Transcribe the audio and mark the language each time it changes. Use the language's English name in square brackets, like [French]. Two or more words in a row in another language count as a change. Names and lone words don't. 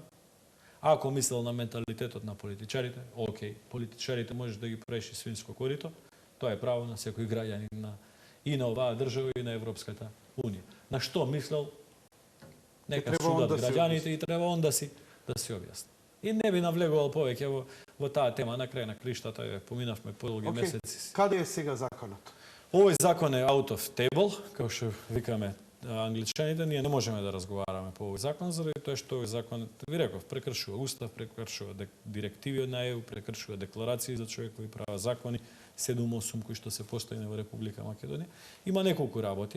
[Macedonian] Ако мислел на менталитетот на политичарите, окей, политичарите може да ги преши свинско корито, тоа е право на секој граѓанин и на оваа држава и на Европската Унија. На што мислел, нека судат граѓаните и треба он да си објасни. И не би навлегувал повеќе во таа тема, на крај на криштата поминавме подолги месеци. Каде е сега законот? Овој закон е [English] out of table, [Macedonian] како што викаме англичаните, ние не можеме да разговараме по овој закон, заради тоа што овој закон, ви реков, прекршува устав, прекршува директиви од ЕУ, прекршува декларации за човекови права, закони 7-8 кои што се постојани во Република Македонија. Има неколку работи.